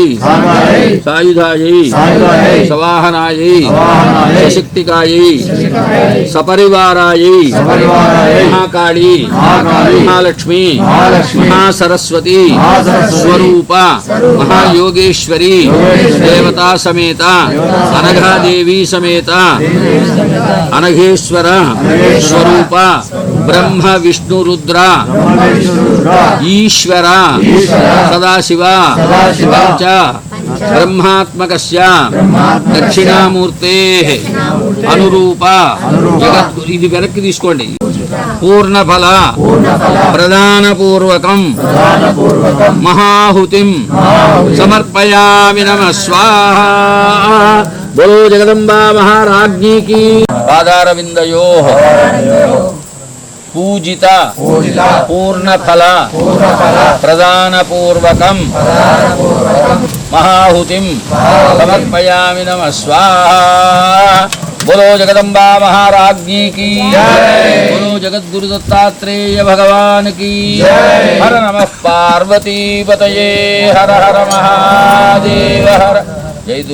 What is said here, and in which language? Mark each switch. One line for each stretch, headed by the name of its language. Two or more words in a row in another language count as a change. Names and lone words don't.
Sanskrit: सायुधायै सवाहनायै सशक्तिकायै सपरिवारायै महाकाली महालक्ष्मी महासरस्वती स्वरूप महायोगेश्वरी देवता समेत अनघादेवी समेत अनघेश्वर स्वरूप ब्रह्म विष्णु रुद्र ईश्वर सदाशिव च ब्रह्मात्मकस्य दक्षिणामूर्तेः अनुरूप जगद्गुरु
Telugu: ఇది వెనక్కి తీసుకోండి
Sanskrit: పూర్ణఫల ప్రదానపూర్వకం మహాహుతిం సమర్పయామి నమః స్వాహా.
Hindi: बोलो जगदम्बा महाराज्ञी की.
Sanskrit: పాదారవిందయోః పూజిత పూర్ణఫల ప్రదానపూర్వకం మహాహుతిం సమర్పయామి నమః స్వాహా.
Hindi: बोलो जगदम्बा महाराज्ञी की बोलो जगद्गुरु दत्तात्रेय भगवान की
Sanskrit: हर नमः पार्वती पतये हर हर महादेव हर